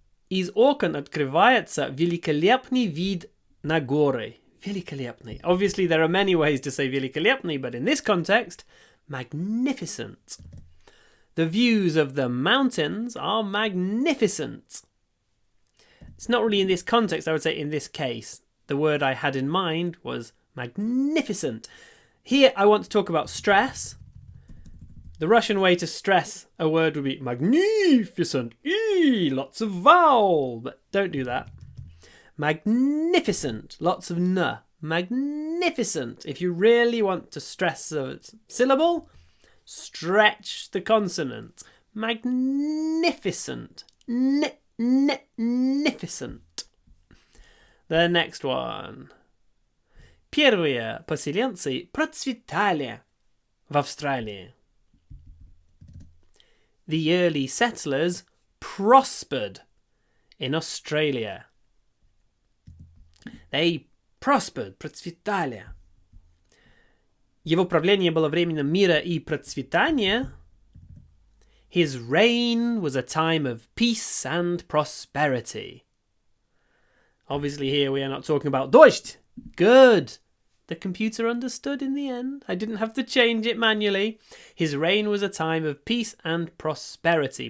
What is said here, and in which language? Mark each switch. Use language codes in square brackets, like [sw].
[ru] Из окон открывается великолепный вид на горы. Великолепный. [en] Obviously, there are many ways to say [ru] великолепный, [en] but in this context, magnificent. The views of the mountains are magnificent. It's not really in this context, I would say in this case. The word I had in mind was magnificent. Here, I want to talk about stress. The Russian way to stress a word would be magnificent. Lots of vowel, but don't do that. Magnificent, lots of n. Magnificent. If you really want to stress a syllable, stretch the consonant. Magnificent. Magnificent. The next one. [ru] Первые поселенцы процветали в Австралии. [en] The early settlers prospered in Australia. They prospered, [ru] процветали. Его правление было временем мира и процветания. [en] His reign was a time of peace and prosperity. Obviously here we are not talking about [ru] дождь. [en] Good. The computer understood in the end. I didn't have to change it manually. His reign was a time of peace and prosperity.